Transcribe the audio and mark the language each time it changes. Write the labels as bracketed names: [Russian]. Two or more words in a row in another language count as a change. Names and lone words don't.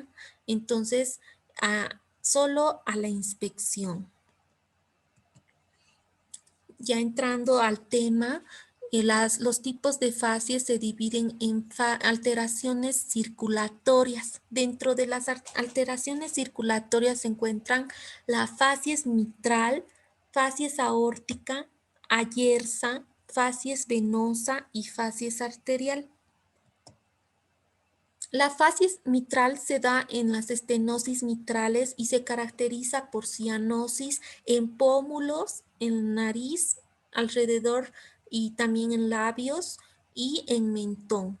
[Spanish] Entonces, solo a la inspección. Ya entrando al tema, los tipos de facies se dividen en alteraciones circulatorias. Dentro de las alteraciones circulatorias se encuentran la facies mitral, facies aórtica, ayerza, facies venosa y facies arterial. La facies mitral se da en las estenosis mitrales y se caracteriza por cianosis en pómulos, en nariz, alrededor y también en labios y en mentón.